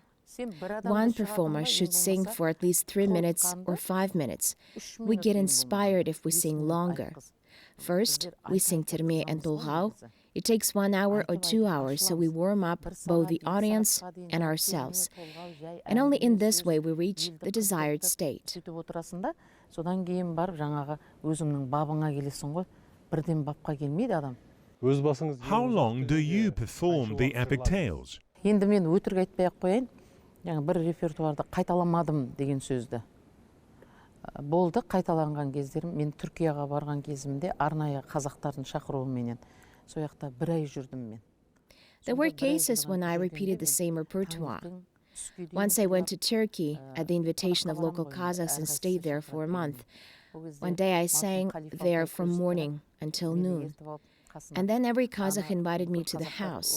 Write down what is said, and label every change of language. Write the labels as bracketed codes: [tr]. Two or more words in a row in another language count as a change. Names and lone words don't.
[en] One performer should sing for at least 3 minutes or 5 minutes. We get inspired if we sing longer. First, we sing Terme and Zhyrau. It takes 1 hour or 2 hours, so we warm up both the audience and ourselves. And only in this way we reach the desired state. [kk] Сөйтіп отырасың да, содан кейін барып жаңағы өзіңнің бабыңа келесің ғой. Бірден бапқа келмейді адам. Өз басыңыз [en] How long do you perform the epic tales? [kk] Енді мен өтірік айтпай-ақ қояйын. Жаңа бір репертуарды қайталамадым деген сөзді. Болды, қайталанған кездерім. Мен Түркияға барған кезімде арнайы қазақтардың шақыруыменен сол жақта 1 ай жүрдім мен. [en] There were cases when I repeated the same repertoire. Once I went to Turkey at the invitation of local Kazakhs and stayed there for a month. One day I sang there from morning until noon. And then every Kazakh invited me to the house.